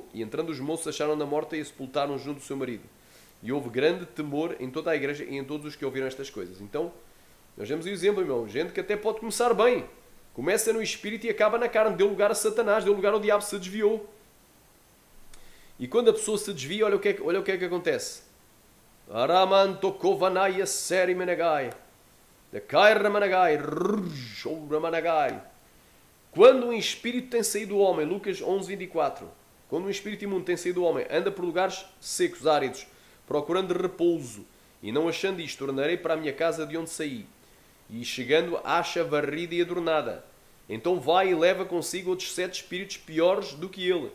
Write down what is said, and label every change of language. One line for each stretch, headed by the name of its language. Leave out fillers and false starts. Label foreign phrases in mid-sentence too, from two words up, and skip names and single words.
Portuguese: E entrando os moços, acharam-na morta e a sepultaram junto do seu marido. E houve grande temor em toda a igreja e em todos os que ouviram estas coisas. Então, nós vemos o exemplo, irmão. Gente que até pode começar bem. Começa no espírito e acaba na carne. Deu lugar a Satanás, deu lugar ao diabo, se desviou. E quando a pessoa se desvia, olha o que é que acontece. Aramantokovanaya seri menegai. Dekairramanagai. Rrrrramanagai. Quando um espírito tem saído do homem, Lucas 11:24, quando um espírito imundo tem saído do homem, anda por lugares secos, áridos, procurando repouso, e não achando isto, tornarei para a minha casa de onde saí. E chegando, acha varrida e adornada. Então vai e leva consigo outros 7 espíritos piores do que ele.